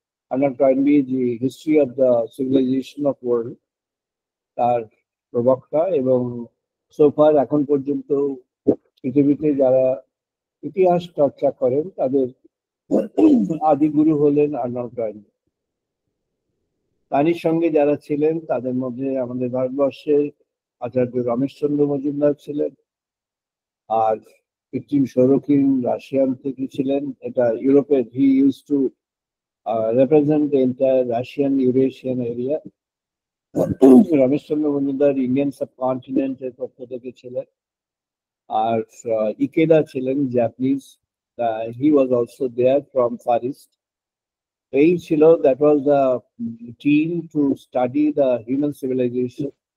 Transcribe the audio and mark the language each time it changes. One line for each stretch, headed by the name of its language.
Bangla: Arnold Toynbee যে history of the civilisation of world তার প্রবক্তা, এবং সোফার এখন পর্যন্ত পৃথিবীতে যারা ইতিহাস চর্চা করেন তাদের আদি গুরু হলেন আর্নল্ড টয়েনবি। তারই সঙ্গে যারা ছিলেন তাদের মধ্যে আমাদের ভারতবর্ষের আচার্য রমেশচন্দ্র মজুমদার ছিলেন, আর কৃত্রিম সৌরকিন রাশিয়ান থেকে ছিলেন। এটা ইউরোপের,
English: He use to represent the entire Russian Eurasian area.
Bangla: Rameshchandra Majumdar Indian সাবকন্টিনেন্টের পক্ষ থেকে ছিলেন, আর ইকেদা ছিলেন Japanese,
English: He was also there from Far East.
Bangla: এই ছিল,
English: That was the team to study the human civilisation.